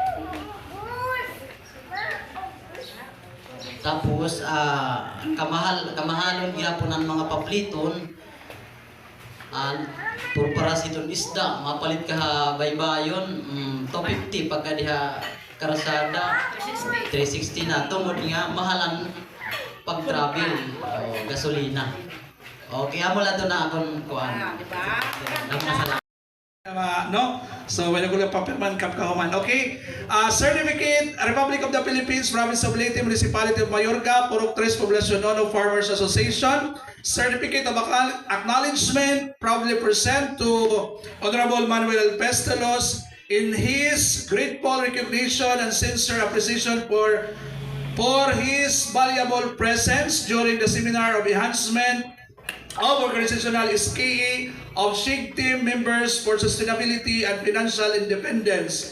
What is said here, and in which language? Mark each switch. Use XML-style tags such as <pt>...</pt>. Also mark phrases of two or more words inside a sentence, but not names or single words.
<war>Tapos kamahalon gyapon ang mga papliton. Puro para siton isda, mapalit ka baybayon, 250 pagka diha karasada, 360 na. Tungod nga, mahalan pag-travel o gasolina. O, kaya mo lang ito na akong kuhan. No? So, wala ko lang papirman kap kahuman. Okay.</war> <en>Certificate, Republic of the Philippines, Province of Leyte, Municipality of Mayorga, Purok 3 Poblacion Nono Farmers Association. Certificate of Acknowledgement, proudly present to Honorable Manuel Pestelos in his grateful recognition and sincere appreciation for his valuable presence during the seminar of enhancement of organizational SKE of SHIG team members for sustainability and financial independence.</en>